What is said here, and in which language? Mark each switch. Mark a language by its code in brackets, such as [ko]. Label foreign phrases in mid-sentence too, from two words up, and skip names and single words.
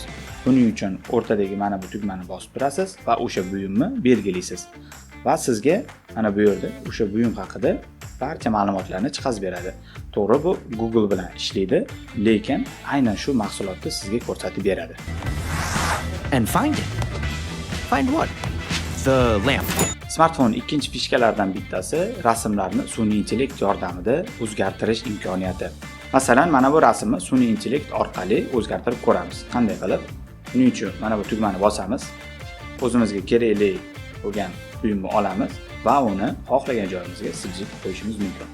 [uz] Buning uchun o'rtadagi mana bu tugmani bosib turasiz va o'sha buyumni belgilaysiz. Va sizga mana bu yerda o'sha buyum haqida barcha ma'lumotlarni chiqazib beradi. To'g'ri, bu Google bilan ishlaydi, lekin aynan shu mahsulotni sizga ko'rsatib beradi. [en] And find it. Find what? The lamp. [uz] Smartfon ikkinchi fishkalaridan bittasi rasmlarni sun'iy intellekt yordamida o'zgartirish imkoniyati. Masalan, mana bu rasmni sun'iy intellekt orqali o'zgartirib ko'ramiz. Qanday qilib? Buning uchun mana bu tugmani bosamiz. O'zimizga kerakli bo'lgan buyumni olamiz va uni xohlagan joyimizga siljib qo'yishimiz mumkin.